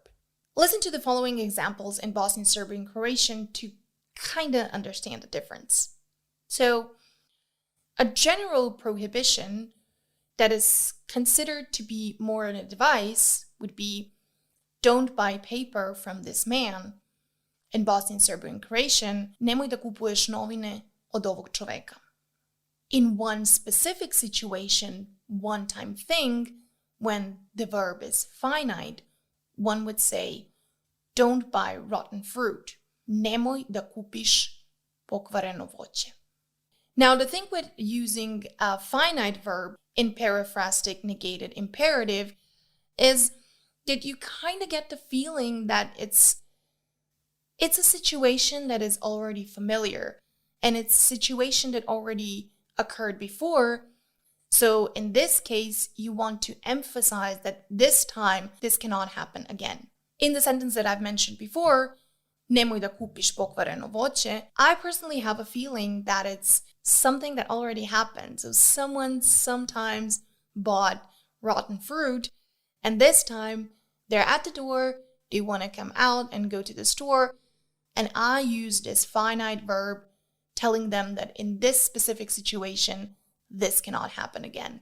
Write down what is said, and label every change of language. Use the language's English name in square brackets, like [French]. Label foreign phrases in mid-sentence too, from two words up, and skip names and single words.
[English] Listen to the following examples in Bosnian Serbian Croatian to kind of understand the difference. So, a general prohibition that is considered to be more an advice would be, don't buy paper from this man. In Bosnian Serbian Croatian, [Serbian] nemoj da kupuješ novine od ovog čoveka. [English] In one specific situation, one-time thing, when the verb is finite, one would say, don't buy rotten fruit. [Serbian] Nemoj da kupiš pokvareno voće. [English] Now, the thing with using a finite verb in periphrastic negated imperative is that you kind of get the feeling that it's a situation that is already familiar, and it's a situation that already occurred before. So in this case, you want to emphasize that this time, this cannot happen again. In the sentence that I've mentioned before, [Serbian] nemoj da kupiš pokvareno voće, [English] I personally have a feeling that it's something that already happened. So someone sometimes bought rotten fruit, and this time they're at the door, they want to come out and go to the store, and I use this finite verb telling them that in this specific situation, this cannot happen again.